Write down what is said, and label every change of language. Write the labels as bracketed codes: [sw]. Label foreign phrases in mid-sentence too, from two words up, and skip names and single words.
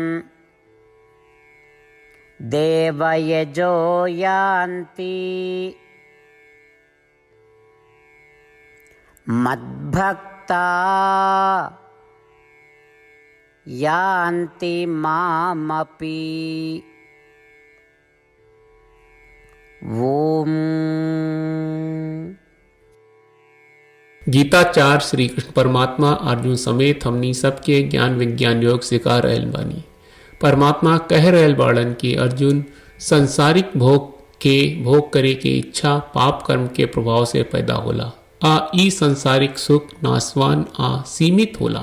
[sa] देवयजो यान्ति मद्भक्ता यान्ति मामपि। ओम। [bho] गीताचार्य श्री कृष्ण परमात्मा अर्जुन समेत हमनी सबके ज्ञान विज्ञान योग सिखा रहल बानी। परमात्मा कह रहल बाड़न कि अर्जुन संसारिक भोग करे के इच्छा पाप कर्म के प्रभाव से पैदा होला। ई संसारिक सुख नासवान सीमित होला।